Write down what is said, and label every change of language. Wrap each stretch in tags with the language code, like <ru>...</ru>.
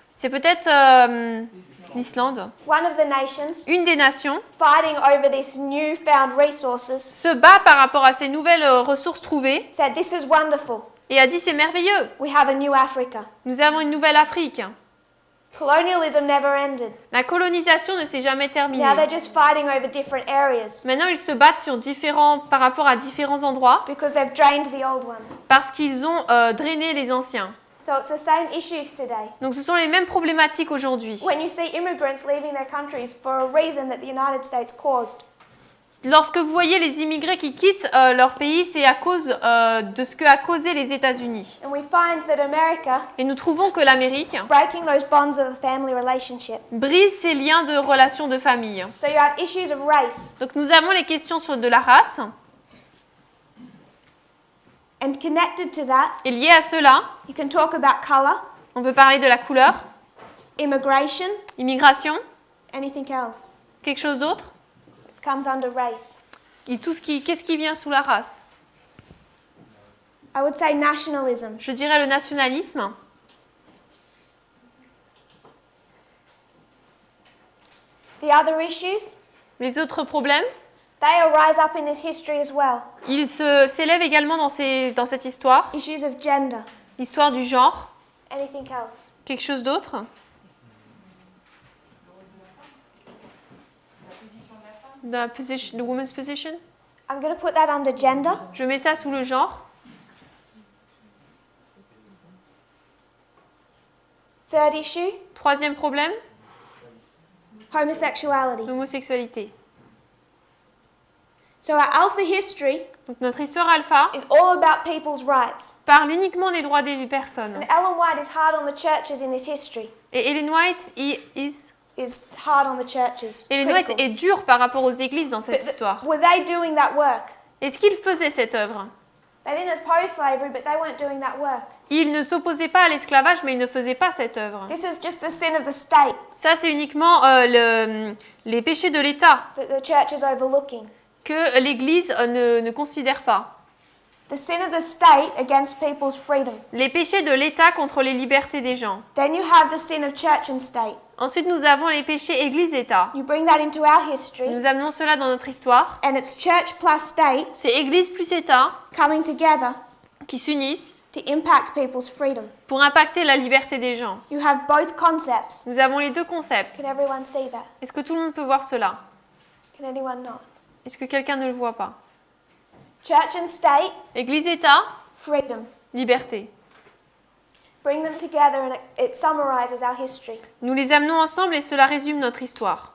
<fr>c'est peut-être l'Islande,</fr> <en>one of the nations</en> <fr>une des nations,</fr> <en>fighting over these newfound resources,</en> <fr>se bat par rapport à ces nouvelles ressources trouvées</fr> <en>said, "This is wonderful.</en> <fr>et a dit c'est merveilleux,</fr> <en>We have a new Africa."</en> <fr>nous avons une nouvelle Afrique.</fr> <en>Colonialism never ended.</en> <fr>La colonisation ne s'est jamais terminée.</fr> <en>Now they're just fighting over different areas</en> <fr>Maintenant, ils se battent par rapport à différents endroits</fr> <en>because they've drained the old ones.</en> <fr>parce qu'ils ont drainé les anciens.</fr> <en>So it's the same issues today.</en> <fr>Donc ce sont les mêmes problématiques aujourd'hui.</fr> <en>When you see immigrants leaving their countries for a reason that the United States caused,</en> <fr>Lorsque vous voyez les immigrés qui quittent leur pays, c'est à cause de ce qu'a causé les États-Unis.</fr> <en>and we find that America</en> <fr>Et nous trouvons que l'Amérique</fr> <en>breaking those bonds of a family relationship.</en> <fr>brise ces liens de relations de famille.</fr> <en>So you have issues of race,</en> <fr>Donc nous avons les questions de la race.</fr> <en>and connected to that,</en> <fr>Et lié à cela,</fr> <en>you can talk about color,</en> <fr>on peut parler de la couleur,</fr> <en>immigration,</en> <fr>immigration,</fr> <en>anything else</en> <fr>quelque chose d'autre.</fr> <en>comes under race.</en> <fr>Et qu'est-ce qui vient sous la race?</fr> <en>I would say nationalism.</en> <fr>Je dirais le nationalisme.</fr> <en>The other issues,</en> <fr>Les autres problèmes,</fr> <en>they arise up in this history as well.</en> <fr>ils s'élèvent également dans cette histoire.</fr> <en>Issues of gender,</en> <fr>L'histoire du genre,</fr> <en>anything else.</en> <fr>quelque chose d'autre.</fr> <en>The woman's position. I'm going to put that under gender.</en> <fr>Je mets ça sous le genre.</fr> <en>Third issue,</en> <fr>Troisième problème,</fr> <en>homosexuality.</en> <fr>l'homosexualité.</fr> <en>So our alpha history</en> <fr>Donc notre histoire alpha</fr> <en>is all about people's rights.</en> <fr>parle uniquement des droits des personnes.</fr> <en>And Ellen White is hard on the churches in this history.</en> <fr>Et Ellen White</fr> <en>Is hard on the churches. Ellen White Critical.</en> <fr>est dure par rapport aux églises dans cette histoire.</fr> <en>Were they doing that work?</en> <fr>Est-ce qu'ils faisaient cette œuvre?</fr> <en>They didn't oppose slavery, but they weren't doing that work.</en> <fr>Ils ne s'opposaient pas à l'esclavage, mais ils ne faisaient pas cette œuvre.</fr> <en>This is just the sin of the state</en> <fr>Ça, c'est uniquement les péchés de l'État</fr> <en>that the church is overlooking.</en> <fr>que l'Église ne considère pas.</fr> <en>The The sin of the state against people's freedom.</en> <fr>Les péchés de l'État contre les libertés des gens.</fr> <en>Then you have the sin of church and state.</en> <fr>Ensuite, nous avons les péchés Église-État.</fr> <en>You bring that into our history,</en> <fr>Nous amenons cela dans notre histoire.</fr> <en>and it's church plus state</en> <fr>C'est Église plus État</fr> <en>coming together</en> <fr>qui s'unissent</fr> <en>to impact people's freedom.</en> <fr>pour impacter la liberté des gens.</fr> <en>You have both concepts.</en> <fr>Nous avons les deux concepts.</fr> <en>Can everyone see that?</en> <fr>Est-ce que tout le monde peut voir cela?</fr> <en>Can anyone not?</en> <fr>Est-ce que quelqu'un ne le voit pas?</fr> <en>Church and state,</en> <fr>Église-État,</fr> <en>freedom.</en> <fr>liberté.</fr> <en>Bring them together and it summarizes our history.</en> <fr>Nous les amenons ensemble et cela résume notre histoire.</fr>